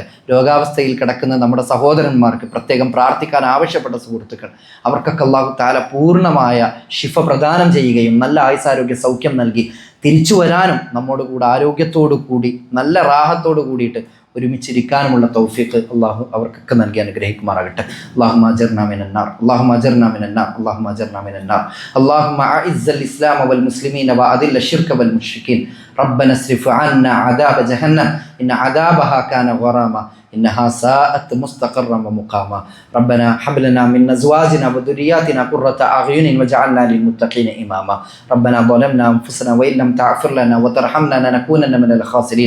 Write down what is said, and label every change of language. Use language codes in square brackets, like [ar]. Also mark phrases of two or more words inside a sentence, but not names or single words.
[ml] രോഗാവസ്ഥയിൽ കിടക്കുന്ന നമ്മുടെ സഹോദരന്മാർക്ക് പ്രത്യേകം പ്രാർത്ഥിക്കാൻ ആവശ്യപ്പെട്ട സുഹൃത്തുക്കൾ, അവർക്കൊക്കെ [ar] الله تعالى [ml] പൂർണ്ണമായ ശിഫ പ്രദാനം ചെയ്യുകയും നല്ല ആയുസ്സാരോഗ്യ സൗഖ്യം നൽകി തിരിച്ചു വരാനും നമ്മോട് കൂടെ ആരോഗ്യത്തോടു കൂടി നല്ല റാഹത്തോടു കൂടിയിട്ട് ഒരുമിച്ചിരിക്കാനുമുള്ള തൗഫീഖ് അല്ലാഹു അവർക്കൊക്കെ നൽകി അനുഗ്രഹിക്കുമാറാകട്ടെ. [ar] اللهم أجرنا من النار، اللهم أجرنا من النار، اللهم أجرنا من النار. اللهم أعز الإسلام والمسلمين وأذل الشرك والمشركين. ربنا اصرف عنا عذاب جهنم إن عذابها كان غراما إنها ساءت مستقرا ومقاما. ربنا هب لنا من أزواجنا وذرياتنا قرة أعين واجعلنا للمتقين إماما. ربنا ظلمنا أنفسنا وإن لم تغفر لنا وترحمنا لنكونن من الخاسرين.